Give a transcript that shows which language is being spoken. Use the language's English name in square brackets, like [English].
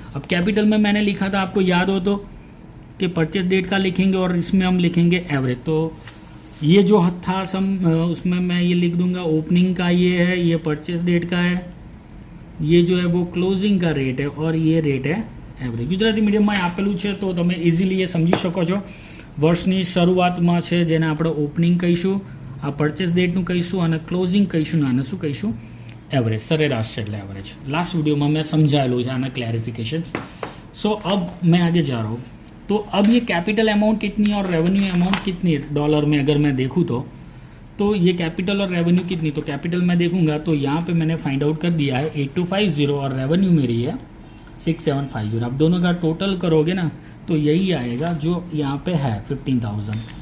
[Hindi] अब कैपिटल में मैंने लिखा था, आपको याद हो तो, कि परचेज डेट का लिखेंगे और इसमें हम लिखेंगे एवरेज। तो ये जो था सम उसमें मैं ये लिख दूंगा ओपनिंग का ये है, ये परचेज डेट का है, ये जो है वो क्लोजिंग का रेट है और ये रेट है एवरेज। [Gujarati] गुजराती मीडियमમાં આપેલું છે તો તમે ઇઝીલી એ સમજી શકો છો। વર્ષની શરૂઆતમાં છે જેને આપણે ઓપનિંગ કહીશું, આ પરચેસ ડેટનું કહીશું અને ક્લોઝિંગ કહીશું ને આને શું કહીશું એવરેજ, સરેરાશ છે એટલે એવરેજ। લાસ્ટ वीडियोમાં मैं समझाયેલું છે આના क्लैरिफिकेशन। [Hindi] सो अब मैं आगे जा रहा हूँ। तो अब ये कैपिटल अमाउंट कितनी है और रेवेन्यू अमाउंट कितनी है डॉलर में अगर मैं देखूँ तो ये कैपिटल और रेवेन्यू कितनी, तो कैपिटल मैं देखूँगा तो यहाँ पे मैंने फाइंड आउट कर दिया है 8250 और रेवेन्यू मेरी है 6750। आप दोनों का टोटल करोगे ना तो यही आएगा जो यहाँ पे है 15,000।